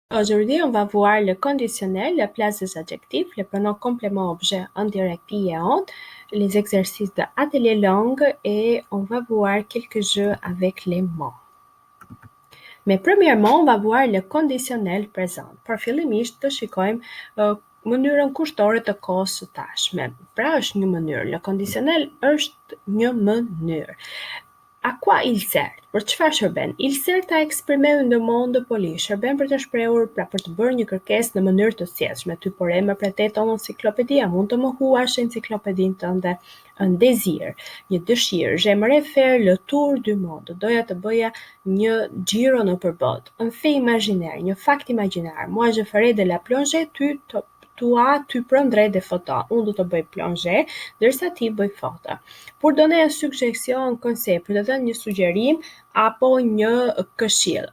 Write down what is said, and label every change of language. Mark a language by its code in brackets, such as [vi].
[fr] Aujourd'hui, on va voir le conditionnel, la place des adjectifs, les pronoms compléments objets indirect i et on, les exercices de atelier langue et on va voir quelques jeux avec les mots. Mais premièrement, on va voir le conditionnel présent. [sq] Për fillimisht të shikojmë mënyrën kushtore të kohës së tashme. Pra është një mënyrë, [fr] le conditionnel [sq] është një mënyrë. [fr] A quoi il sert? [sq] Për çfarë shërben? [fr] Il sert à exprimer une demande polie. [sq] Shërben për të shprehur, pra për të bërë një kërkesë në mënyrë të sjellshme. Ty por emër preteton enciklopedia, mund të më huash enciklopedinë tënde. [fr] Un désir, [sq] një dëshirë. [fr] J'aimerais faire le tour du monde. [sq] Doja të bëja një xhiro nëpër botë. [fr] Un fait imaginaire, [sq] një fakt imagjinar. [fr] Moi je ferai de la plongée, tu prendrais des photos. [sq] Unë do të bëj plongée, ndërsa ti bëj foto. [fr] Pour donner une suggestion, un conseil, [sq] për të dhënë një sugjerim apo një këshill.